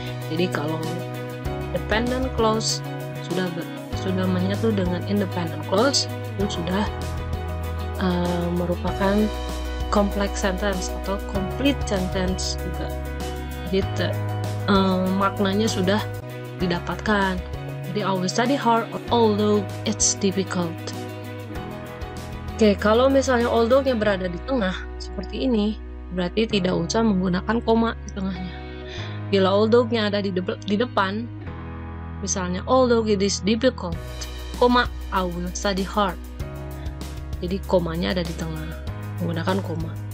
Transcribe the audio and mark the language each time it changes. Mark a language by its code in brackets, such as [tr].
[id] Jadi kalau dependent clause sudah menyatu dengan independent clause, itu sudah merupakan complex sentence atau complete sentence juga. Jadi maknanya sudah didapatkan. Jadi [en] I will study hard although it's difficult. [id] Oke, kalau misalnya although-nya berada di tengah seperti ini, berarti tidak usah menggunakan koma di tengahnya. Bila although-nya ada di depan, misalnya [en] although it is difficult, [id] koma, [en] I will study hard. [id] Jadi komanya ada di tengah, menggunakan koma.